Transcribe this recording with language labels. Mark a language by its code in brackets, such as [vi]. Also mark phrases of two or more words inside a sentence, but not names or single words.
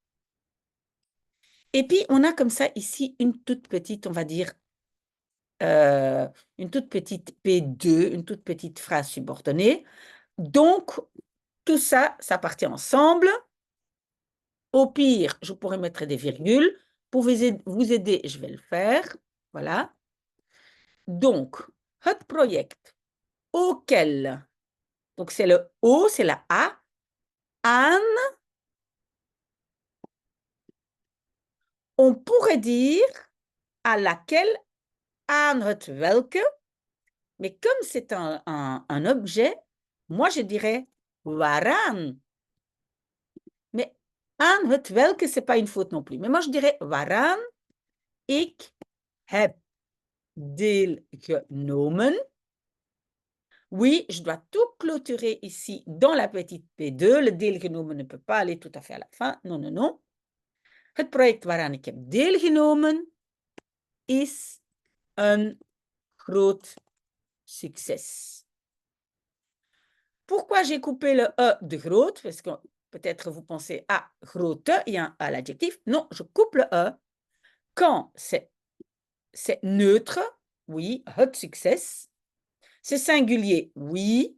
[fr] Et puis, on a comme ça ici une toute petite, on va dire, une toute petite P2, une toute petite phrase subordonnée. Donc, tout ça, ça partit ensemble. Au pire, je pourrais mettre des virgules. Pour vous aider, je vais le faire. Voilà. Donc, [nl] het project [fr] auquel, donc c'est le O, c'est la A, aan, on pourrait dire à laquelle, [nl] aan het welke, [fr] mais comme c'est un objet, moi je dirais waaraan. [nl] Mais aan het welke, [fr] ce n'est pas une faute non plus. Mais moi je dirais [nl] waaraan ik heb deelgenomen. [fr] Oui, je dois tout clôturer ici dans la petite P2. Le deelgenomen ne peut pas aller tout à fait à la fin. Non, non, non. [nl] Het project waaraan ik heb deelgenomen is een groot succes. [fr] Pourquoi j'ai coupé le E de groot? Parce que peut-être vous pensez, ah, grote, il y a un à l'adjectif. Non, je coupe le E. Quand c'est neutre, oui, [nl] het succès. [fr] C'est singulier, oui.